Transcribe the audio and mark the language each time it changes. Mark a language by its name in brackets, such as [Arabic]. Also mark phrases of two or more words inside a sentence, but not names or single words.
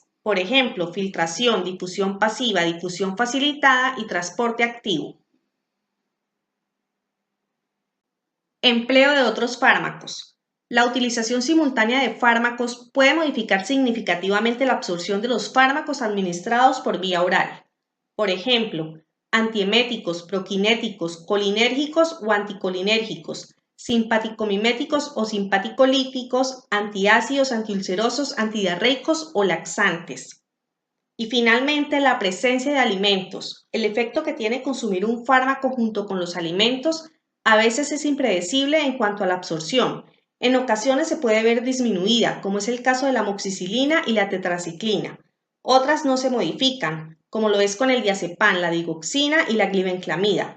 [Spanish] Por ejemplo, filtración, difusión pasiva, difusión facilitada y transporte activo. Empleo de otros fármacos. La utilización simultánea de fármacos puede modificar significativamente la absorción de los fármacos administrados por vía oral. Por ejemplo, antieméticos, proquinéticos, colinérgicos o anticolinérgicos, simpaticomiméticos o simpaticolíticos, antiácidos, antiulcerosos, antidiarreicos o laxantes. Y finalmente, la presencia de alimentos. El efecto que tiene consumir un fármaco junto con los alimentos a veces es impredecible en cuanto a la absorción. En ocasiones se puede ver disminuida, como es el caso de la amoxicilina y la tetraciclina. Otras no se modifican, como lo es con el diazepam, la digoxina y la glibenclamida.